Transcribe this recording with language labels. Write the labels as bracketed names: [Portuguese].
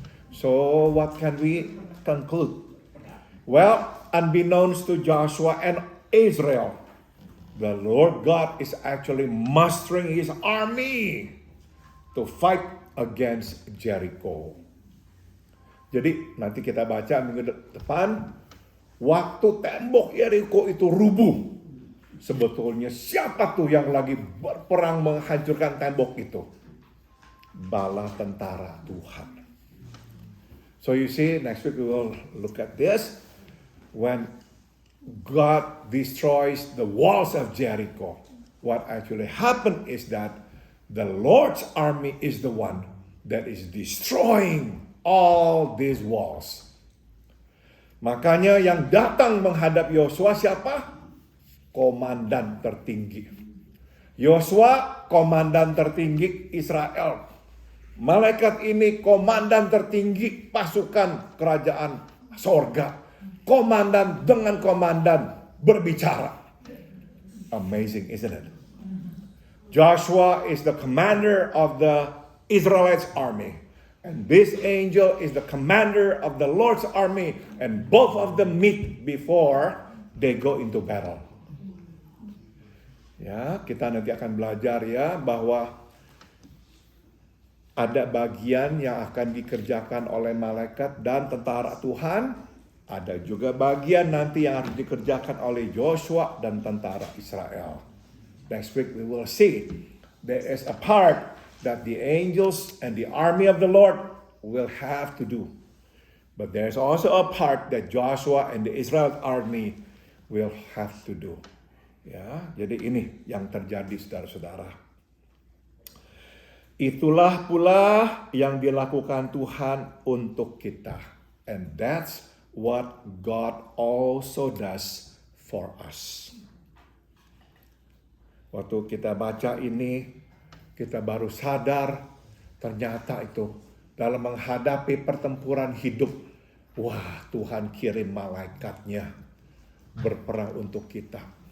[English] So what can we conclude? Well, unbeknownst to Joshua and Israel, the Lord God is actually mustering His army to fight against Jericho. [Indonesian] Jadi nanti kita baca minggu depan, waktu tembok Jericho itu rubuh, sebetulnya siapa tuh yang lagi berperang menghancurkan tembok itu? Bala tentara Tuhan. [English] So you see, next week we will look at this. When God destroys the walls of Jericho, what actually happened is that the Lord's army is the one that is destroying all these walls. [Indonesian] Makanya yang datang menghadap Yosua siapa? Komandan tertinggi. Yosua komandan tertinggi Israel. Malaikat ini komandan tertinggi pasukan kerajaan sorga. Komandan dengan komandan berbicara. [English] Amazing, isn't it? Joshua is the commander of the Israelites' army. And this angel is the commander of the Lord's army. And both of them meet before they go into battle. [Indonesian] Ya, kita nanti akan belajar ya bahwa ada bagian yang akan dikerjakan oleh malaikat dan tentara Tuhan. Ada juga bagian nanti yang harus dikerjakan oleh Joshua dan tentara Israel. [English] Next week we will see there is a part that the angels and the army of the Lord will have to do. But there's also a part that Joshua and the Israel army will have to do. [Indonesian] Ya, jadi ini yang terjadi saudara-saudara. Itulah pula yang dilakukan Tuhan untuk kita. [English] And that's what God also does for us. [Indonesian] Waktu kita baca ini, kita baru sadar ternyata itu dalam menghadapi pertempuran hidup, wah Tuhan kirim malaikatnya berperang untuk kita.